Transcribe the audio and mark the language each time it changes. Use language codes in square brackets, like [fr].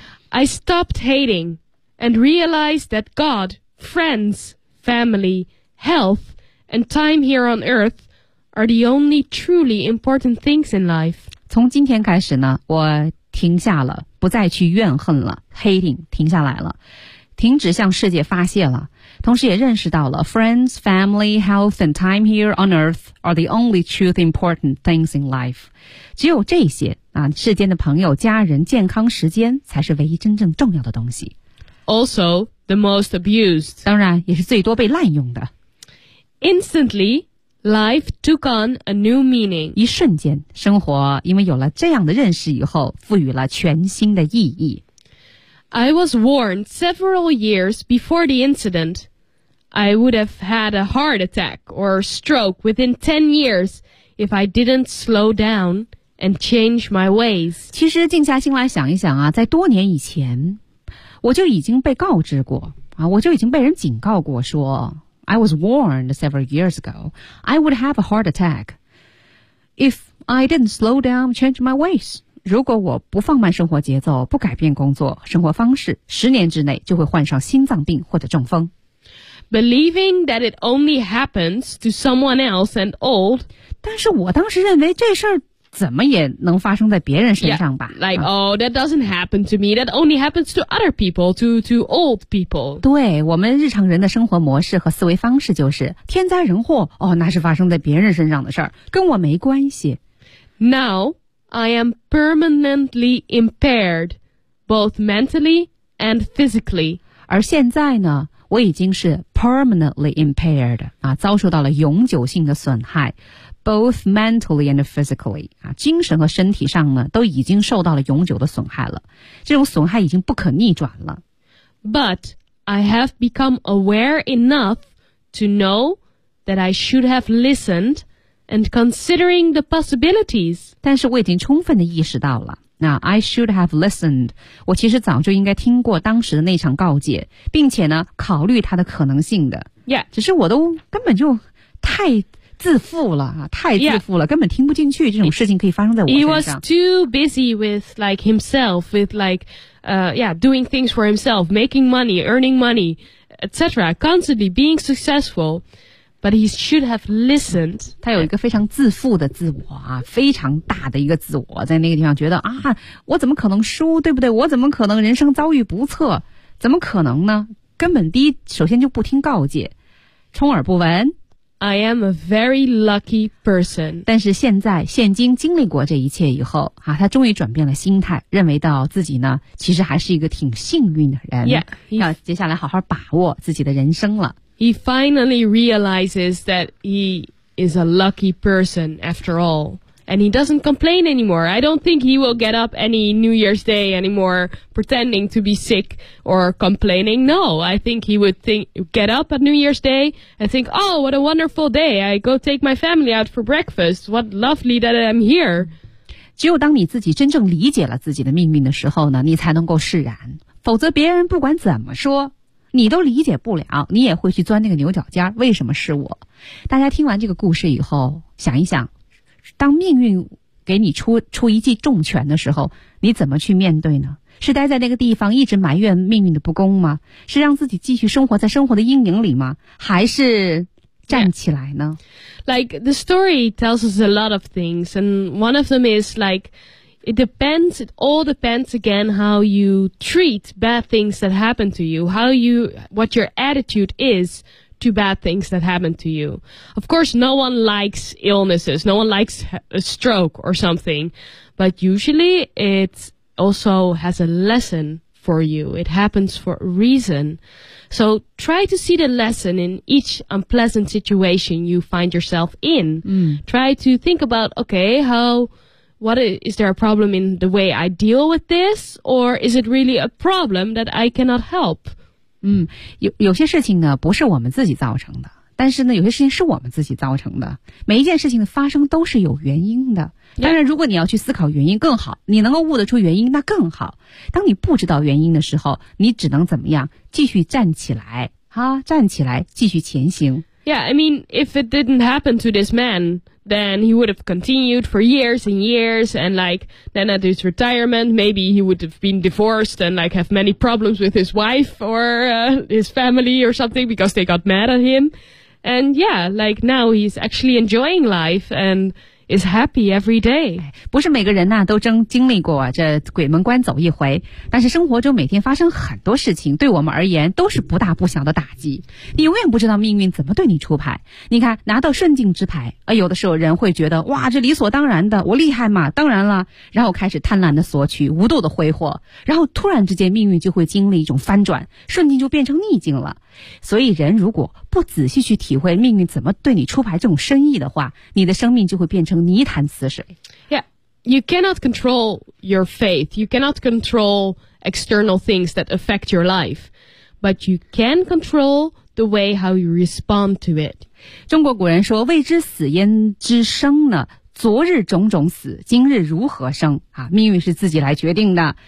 [en] I stopped hating and realized that God, friends, family, health, and time here on earth are the only truly important things in life. [zh] 从今天开始呢，我停下了，不再去怨恨了 ，hating 停下来了。停止向世界发泄了，同时也认识到了 [en] friends, family, health and time here on earth are the only truth important things in life. [zh] 只有这些啊，世间的朋友、家人、健康、时间才是唯一真正重要的东西。 [en] also the most abused. [zh] 当然也是最多被滥用的。 [en] Instantly, life took on a new meaning. [zh] 一瞬间，生活因为有了这样的认识以后，赋予了全新的意义。 [en] I was warned several years before the incident. I would have had a heart attack or stroke within 10 years if I didn't slow down and change my ways. [zh] 其实静下心来想一想啊，在多年以前，我就已经被告知过啊，我就已经被人警告过说 , [en] I was warned several years ago. I would have a heart attack if I didn't slow down and change my ways. [zh] 如果我不放慢生活节奏，不改变工作生活方式，十年之内就会患上心脏病或者中风。 [en] Believing that it only happens to someone else and old. [zh] 但是我当时认为这事儿怎么也能发生在别人身上吧。 [en] Yeah, like,、啊、oh, that doesn't happen to me. That only happens to other people, to old people. [zh] 对，我们日常人的生活模式和思维方式就是天灾人祸，哦，那是发生在别人身上的事儿，跟我没关系。 [en] Now,I am permanently impaired, both mentally and physically. [zh] 而现在呢，我已经是 [en] permanently impaired, [zh] 啊，遭受到了永久性的损害 [en] both mentally and physically, [zh] 啊，精神和身体上呢，都已经受到了永久的损害了。这种损害已经不可逆转了。 [en] But I have become aware enough to know that I should have listened. And considering the possibilities. [zh] 但是我已经充分地意识到了。 [en] 那 I should have listened. [zh] 我其实早就应该听过当时的那场告诫，并且呢，考虑它的可能性的。 [en] Yeah. [zh] 只是我都根本就太自负了，太自负了， [en] yeah. [zh] 根本听不进去这种事情可以发生在我身上。 [en] He was too busy with like himself, with like, yeah, doing things for himself, making money, earning money, etc. Constantly being successful. But he should have listened. [zh] 他有一个非常自负的自我啊，非常大的一个自我，在那个地方觉得啊，我怎么可能输，对不对？我怎么可能人生遭遇不测？怎么可能呢？根本第一，首先就不听告诫，充耳不闻。 [en] I am a very lucky person. [zh] 但是现在，现今经历过这一切以后啊，他终于转变了心态，认为到自己呢，其实还是一个挺幸运的人。 [en] Yeah, [zh] 要接下来好好把握自己的人生了。 [en] He finally realizes that he is a lucky person after all. And he doesn't complain anymore. I don't think he will get up any New Year's Day anymore pretending to be sick or complaining. No, I think he would get up at New Year's Day and think, oh, what a wonderful day. I go take my family out for breakfast. What lovely that I'm here. [zh] 只有当你自己真正理解了自己的命运的时候呢，你才能够释然。否则别人不管怎么说你都理解不了，你也会去钻那个牛角尖，为什么是我？大家听完这个故事以后，想一想，当命运给你出一记重拳的时候，你怎么去面对呢？是待在那个地方一直埋怨命运的不公吗？是让自己继续生活在生活的阴影里吗？还是站起来呢？ [en] Yeah. Like, the story tells us a lot of things, and one of them is like,it all depends again how you treat bad things that happen to you, what your attitude is to bad things that happen to you. Of course, no one likes illnesses, no one likes a stroke or something, but usually it also has a lesson for you. It happens for a reason. So try to see the lesson in each unpleasant situation you find yourself in. Try to think about, okay, is there a problem in the way I deal with this? Or is it really a problem that I cannot help? [zh] 有些事情呢不是我们自己造成的。但是呢有些事情是我们自己造成的。每一件事情的发生都是有原因的。当然如果你要去思考原因更好，你能够悟得出原因那更好。当你不知道原因的时候，你只能怎么样？继续站起来。哈，站起来继续前行。 [en] Yeah, I mean, if it didn't happen to this man... Then he would have continued for years and years, and like then at his retirement, maybe he would have been divorced and like have many problems with his wife or、his family or something because they got mad at him. And yeah, like now he's actually enjoying life, and is happy every day. [zh] 不是每个人呢、啊、都真经历过这鬼门关走一回，但是生活中每天发生很多事情，对我们而言都是不大不小的打击。你永远不知道命运怎么对你出牌。你看，拿到顺境之牌，有的时候人会觉得哇，这理所当然的，我厉害嘛，当然了，然后开始贪婪的索取，无度的挥霍，然后突然之间命运就会经历一种翻转，顺境就变成逆境了。所以人如果不仔细去体会命运怎么对你出牌这种深意的话，你的生命就会变成泥潭死水。 [en] Yeah, you cannot control your faith. You cannot control external things that affect your life. But you can control the way how you respond to it. [zh] 中国古人说，未知死焉知生呢，昨日种种死，今日如何生、啊、命运是自己来决定的。